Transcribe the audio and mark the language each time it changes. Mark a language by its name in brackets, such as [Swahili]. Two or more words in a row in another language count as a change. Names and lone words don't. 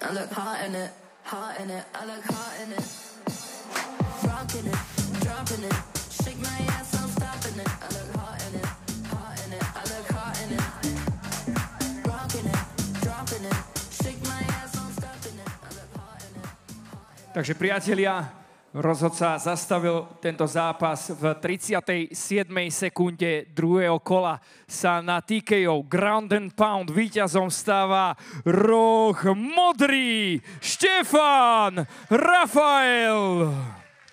[English] I look hot in it, hot in it. I look hot in it, rocking it, dropping it. Shake my ass, no stopping it. I look hot in it, hot in it. I look hot in it, rocking it, dropping it. Shake my ass, no stopping it. I look hot in it. [Slovak] Takže priatelia, rozhodca zastavil tento zápas v 37. sekunde druhého kola. Sa na TKO [English] Ground and Pound [Slovak] víťazom stáva roh modrý Štefan Rafael.